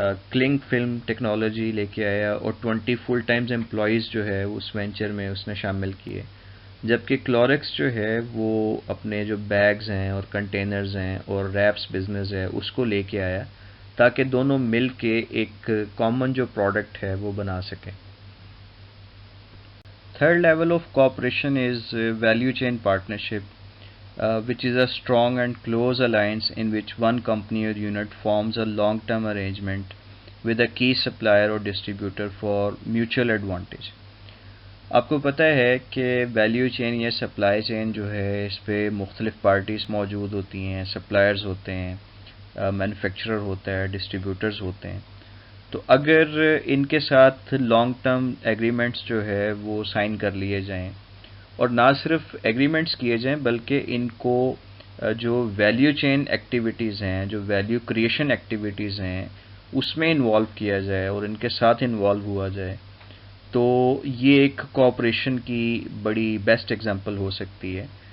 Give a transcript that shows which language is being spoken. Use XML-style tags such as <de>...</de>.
<ur>Killing film technology لے کے آیا اور 20 فل ٹائمز امپلائیز جو ہے اس وینچر میں اس نے شامل کیے، جبکہ کلورکس جو ہے وہ اپنے جو بیگز ہیں اور کنٹینرز ہیں اور ریپس بزنس ہے اس کو لے کے آیا تاکہ دونوں مل کے ایک کامن جو پروڈکٹ ہے وہ بنا سکیں.</ur> <en>Third level of cooperation is value chain partnership, which is a strong and close alliance in which one company or unit forms a long-term arrangement with a key supplier or distributor for mutual advantage.</en> <ur>آپ کو پتہ ہے کہ value chain یا supply chain جو ہے اس پہ مختلف پارٹیز موجود ہوتی ہیں، سپلائرز ہوتے ہیں، مینوفیکچرر ہوتا ہے، ڈسٹریبیوٹرز ہوتے ہیں. تو اگر ان کے ساتھ لانگ ٹرم ایگریمنٹس جو ہے وہ سائن کر لیے جائیں اور نہ صرف ایگریمنٹس کیے جائیں بلکہ ان کو جو ویلیو چین ایکٹیویٹیز ہیں، جو ویلیو کریشن ایکٹیویٹیز ہیں اس میں انوالو کیا جائے اور ان کے ساتھ انوالو ہوا جائے، تو یہ ایک کوآپریشن کی بڑی بیسٹ ایگزامپل ہو سکتی ہے.</ur>